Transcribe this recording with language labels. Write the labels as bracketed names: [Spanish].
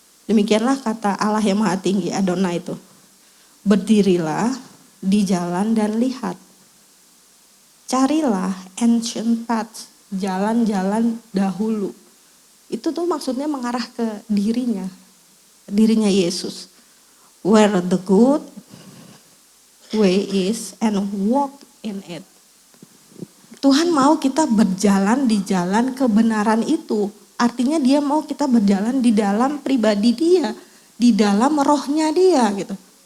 [Indonesian] Demikianlah kata Allah yang Maha Tinggi, Adonai itu. Berdirilah di jalan dan lihat. Carilah [English] ancient paths, [Indonesian] jalan-jalan dahulu. Itu tuh maksudnya mengarah ke dirinya Yesus. [English] Where the good way is and walk in it. [Indonesian] Tuhan mau kita berjalan di jalan kebenaran itu. Artinya dia mau kita berjalan di dalam pribadi dia, di dalam rohnya dia gitu.